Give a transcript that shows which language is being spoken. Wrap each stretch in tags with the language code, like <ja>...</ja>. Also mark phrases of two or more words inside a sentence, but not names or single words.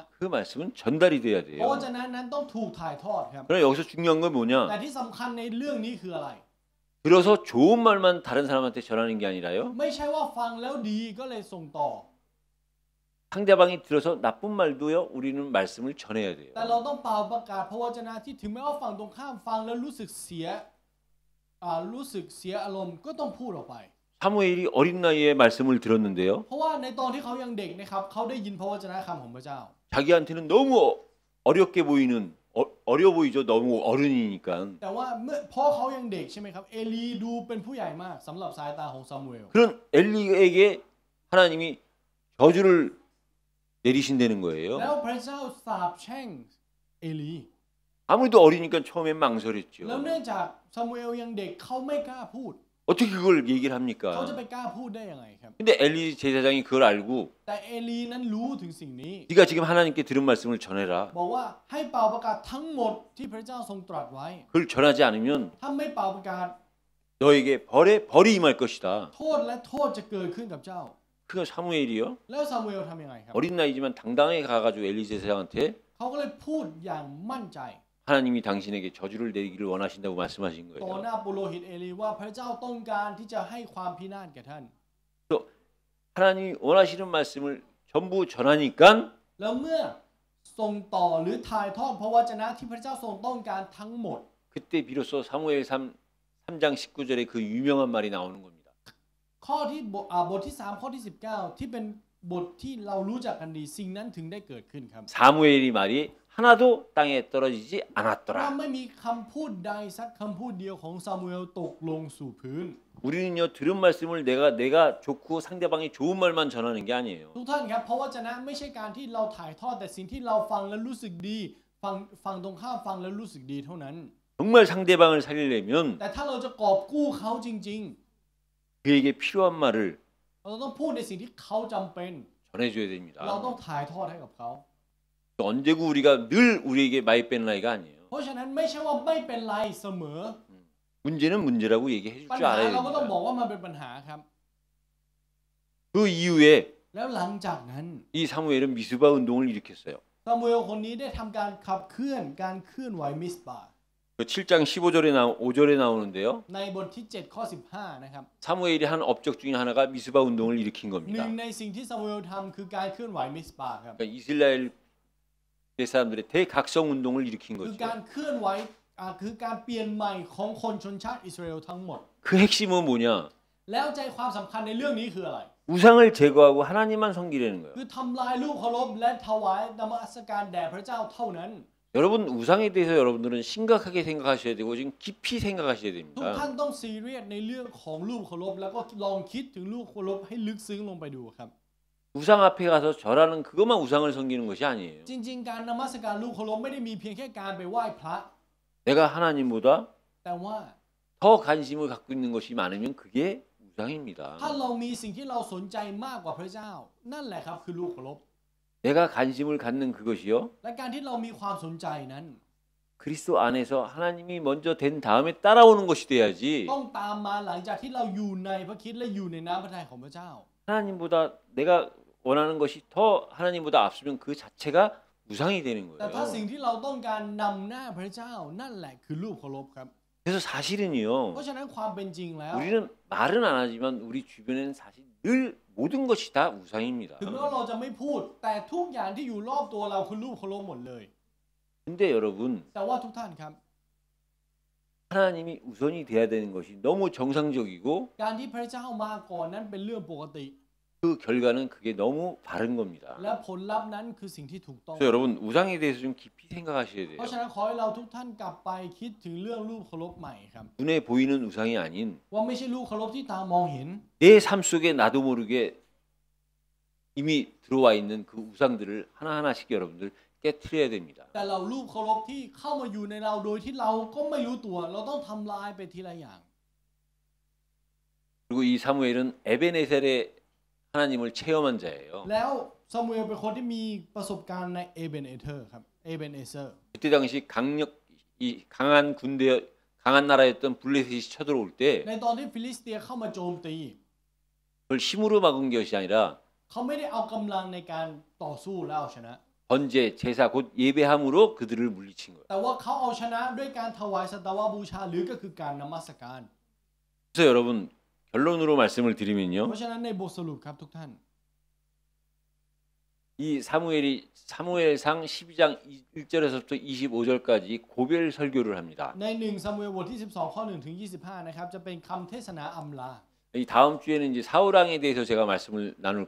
<ko>그 말씀은 전달이 돼야</ko> <th>พระว</th> <ko>돼요.</ko> <th>จนะนั้นต้องถูกถ่ายทอดครับ</th> <ko>그러나 여기서 중요한 건</ko> <th>แต่</th> <ko>뭐냐?</ko> <th>ที่สำคัญในเรื่องนี้คืออะไร</th> <ko>들어서 좋은 말만 다른 사람한테 전하는 게 아니라요.</ko> <th>ไม่ใช่ว่าฟังแล้วดีก็เลยส่งต่อ</th> <ko>상대방이 들어서 나쁜 말도요. 우리는 말씀을 전해야 돼요.</ko> <th>แต่เราต้องเป่าประกาศพระวจนะที่ถึงแม้ว่าฝั่งตรงข้ามฟังแล้วรู้สึกเสียอารมณ์ก็ต้องพูดออกไป</th> <ko>사무엘이 어린 나이에 말씀을 들었는데요.</ko> <th>เพราะว่าในตอนที่เขายังเด็กนะครับเขาได้ยินพระวจนะคำของพระเจ้า</th> <ko>자기한테는 너무 어렵게 보이는 어려 보이죠. 너무 어른이니까.</ko> <th>แต่ว่าเพราะเขายังเด็กใช่ไหมครับเอลีดูเป็นผู้ใหญ่มากสำหรับสายตาของซามูเอล</th> <ko>그런 엘리에게 하나님이 저주를 내리신다는 거예요.</ko> <th>แล้วพระเจ้าสาปแช่งเอลี</th> <ko>아무래도 어리니까 처음엔</ko> <th>แล้ว</th> <ko>망설였죠.</ko> <th>เนื่องจากซามูเอลยังเด็กเขาไม่กล้าพูด</th> <ko>어떻게 그걸 얘기를</ko> <th>เขาจะ</th> <ko>합니까?</ko> <th>ไปกล้าพูดได้ยังไงครับ</th> <ko>근데 엘리 제사장이 그걸 알고</ko> <th>แต่เอลีนั้นรู้ถึงสิ่งนี้</th> <ko>네가 지금 하나님께 들은 말씀을 전해라.</ko> <th>บอกว่าให้เป่าประกาศทั้งหมดที่พระเจ้าทรงตรัสไว้</th> <ko>그걸 전하지 않으면</ko> <th>ถ้าไม่เป่าประกาศ</th> <ko>너에게 벌이 임할 것이다.</ko> <th>โทษและโทษจะเกิดขึ้นกับเจ้า</th> <ko>그 사무엘이요.</ko> <th>แล้วซามูเอลทำยังไงครับ</th> <ko>어린 나이지만 당당하게 가가지고 엘리 제사장한테</ko> <th>เขาก็เลยพูดอย่างมั่นใจ</th> <ko>하나님이 당신에게 저주를 내리기를 원하신다고 말씀하신</ko> <th>ต่อ</th> <ko>거예요.</ko> <th>หน้าปุโรหิตเอลีว่าพระเจ้าต้องการที่จะให้ความพินาศแก่ท่าน</th> <ko>하나님이 원하시는 말씀을 전부 전하니까</ko> <th>แล้วเมื่อส่งต่อหรือถ่ายทอดพระวจนะที่พระเจ้าทรงต้องการทั้งหมด</th> <ko>그때 비로소 사무엘 3장 19절에 그 유명한 말이 나오는 겁니다.</ko> <th>ข้อที่บทที่ 3 ข้อที่ 19 ที่เป็นบทที่เรารู้จักกันดีสิ่งนั้นถึงได้เกิดขึ้นครับ</th> <ko>사무엘이 말이 하나도 땅에 떨어지지</ko> <th>ว่า</th> <ko>않았더라.</ko> <th>ไม่มีคำพูดใดสักคำพูดเดียวของซามูเอลตกลงสู่พื้น</th> <ko>우리는요 들은 말씀을 내가 좋고 상대방이 좋은 말만 전하는 게 아니에요.</ko> <th>ทุกท่านครับพระวจนะไม่ใช่การที่เราถ่ายทอดแต่สิ่งที่เราฟังแล้วรู้สึกดีฟังตรงข้ามฟังแล้วรู้สึกดีเท่านั้น</th> <ko>정말 상대방을 살리려면</ko> <th>แต่ถ้าเราจะกอบกู้เขาจริง</th> <ko>그에게 필요한 말을</ko> <th>ๆ เราต้องพูดในสิ่งที่เขาจำเป็น</th> <ko>전해줘야</ko> <th>เรา</th> <ko>됩니다.</ko> <th>ต้องถ่ายทอดให้กับเขา</th> <ko>언제고 우리가 늘 우리에게 많이 빼는 나이가 아니에요.</ko> <th>เพราะฉะนั้นไม่ใช่ว่าไม่เป็นไรเสมอ</th> <ko>문제는 문제라고 얘기해 줄</ko> <th>ปัญ</th> <ko>줄</ko> <th>หา</th> <ko>알아야</ko> <th>เราก็ต้อง</th> <ko>됩니다.</ko> <th>บอกว่ามันเป็นปัญหาครับ</th> <ko>그 이후에</ko> <th>แล้วหลังจากนั้น</th> <ko>이 사무엘은 미스바 운동을 일으켰어요.</ko> <th>ซามูเอลคนนี้ได้ทำการขับเคลื่อนการเคลื่อนไหวมิสบา</th> <ko>그 7장 5절에 나오는데요.</ko> <th>ในบทที่ 7 ข้อ 15 นะครับ</th> <ko>사무엘이 한 업적 중에 하나가 미스바 운동을 일으킨</ko> <th>หนึ่</th> <ko>겁니다.</ko> <th>งในสิ่งที่ซามูเอลทำคือการเคลื่อนไหวมิสบาครับ</th> <ko>그러니까 이스라엘 사람들의 대각성 운동을 일으킨</ko> <th>คือ</th> <ko>거죠.</ko> <th>การเคลื่อนไหวคือการเปลี่ยนใหม่ของคนชนชาติอิสราเอลทั้งหมด</th> <ko>그 핵심은 뭐냐?</ko> <th>แล้วใจความสำคัญในเรื่องนี้คืออะไร</th> <ko>우상을 제거하고 하나님만 섬기려는 거예요.</ko> <th>คือทำลายรูปเคารพและถวายนมัสการแด่พระเจ้าเท่านั้น</th> <ko>여러분 우상에 대해서 여러분들은 심각하게 생각하셔야 되고 지금 깊이 생각하셔야</ko> <th>ทุกท่าน</th> <ko>됩니다.</ko> <th>ต้องซีเรียสในเรื่องของรูปเคารพแล้วก็ลองคิดถึงรูปเคารพให้ลึกซึ้งลงไปดูครับ</th> <ko>우상 앞에 가서 절하는 그것만 우상을 섬기는 것이 아니에요.</ko> <th>จริงๆการนมัสการรูปเคารพไม่ได้มีเพียงแค่การไปไหว้พระ</th> <ko>내가 하나님보다</ko> <th>แต่ว่า</th> <ko>더 관심을 갖고 있는 것이 많으면 그게</ko> <th>ถ้า</th> <ko>우상입니다.</ko> <th>เรามีสิ่งที่เราสนใจมากกว่าพระเจ้า นั่นแหละครับคือรูปเคารพ</th> <ko>내가 관심을 갖는 그것이요.</ko> <th>และการที่เรามีความสนใจนั้น</th> <ko>그리스도 안에서 하나님이 먼저 된 다음에 따라오는 것이 돼야지.</ko> <th>ต้องตามมาหลังจากที่เราอยู่ในพระคริสต์และอยู่ในน้ำพระทัยของพระเจ้า</th> <ko>하나님보다 내가 원하는 것이 더 하나님보다 앞서면 그 자체가 우상이 되는</ko> <th>แต่ถ้า</th> <ko>거예요.</ko> <th>สิ่งที่เราต้องการนำหน้าพระเจ้านั่นแหละคือรูปเคารพครับ</th> <ko>그래서 사실은요.</ko> <th>เพราะฉะนั้นความเป็นจริงแล้ว</th> <ko>우리는 말은 안 하지만 우리 주변에는 사실 늘 모든 것이 다 우상입니다.</ko> <th>ถึงแม้ว่าเราจะไม่พูดแต่ทุกอย่างที่อยู่รอบตัวเราคือรูปเคารพหมดเลย</th> <ko>근데 여러분</ko> <th>แต่ว่าทุกท่านครับ</th> <ko>하나님이 우선이 돼야 되는 것이 너무 정상적이고</ko> <th>การที่พระเจ้ามาก่อนนั้นเป็นเรื่องปกติ</th> <ko>그 결과는 그게 너무 바른 겁니다.</ko> <th>และผลลัพธ์นั้นคือสิ่งที่ถูกต้อง</th> <ko>그래서 여러분 우상에 대해서 좀 깊이 생각하셔야</ko> <th>เพราะฉะ</th> <ko>돼요.</ko> <th>นั้นขอให้เราทุกท่านกลับไปคิดถึงเรื่องรูปเคารพใหม่ครับ</th> <ko>눈에 보이는 우상이 아닌</ko> <th>ว่าไม่ใช่รูปเคารพที่ตามองเห็น</th> <ko>내 삶 속에 나도 모르게 이미 들어와 있는 그 우상들을 하나하나씩 여러분들 깨트려야 됩니다.</ko> <th>แต่เรารูปเคารพที่เข้ามาอยู่ในเราโดยที่เราก็ไม่รู้ตัว เราต้องทำลายไปทีละอย่าง</th> <ko>그리고 이 사무엘은 에베네셀의 하나님을 체험한 자예요.</ko> <th>แล้วซามูเอลเป็นคนที่มีประสบการณ์ในเอเบนเอเธอร์ครับเอเบนเอเซอร์</th> <ko>그때 당시 이 강한 군대 강한 나라였던 블레셋이 쳐들어올 때</ko> <th>ในตอนที่ฟิลิสเตียเข้ามาโจมตี</th> <ko>그걸 힘으로 막은 것이 아니라</ko> <th>เขาไม่ได้เอากำลังในการต่อสู้แล้วเอาชนะ</th> <ko>번제, 제사 곧 예배함으로 그들을 물리친 거예요.</ko> <th>แต่ว่าเขาเอาชนะด้วยการถวายสัตวบูชาหรือก็คือการนมัสการ</th> <ko>그래서 여러분 결론으로 말씀을</ko> <th>เพ</th> <ko>드리면요.</ko> <th>ราะฉะนั้นในบทสรุปครับทุกท่าน</th> <ko>이 사무엘상 12장 1절에서부터 25절까지 고별 설교를 합니다.</ko> <th>ใน1ซามูเอลบทที่12ข้อ1ถึง25นะครับจะเป็นคำเทศนาอำลา</th> <ko>이 다음 주에는 이제 사울왕에 대해서 제가 말씀을 나눌</ko> <th>ใน</th>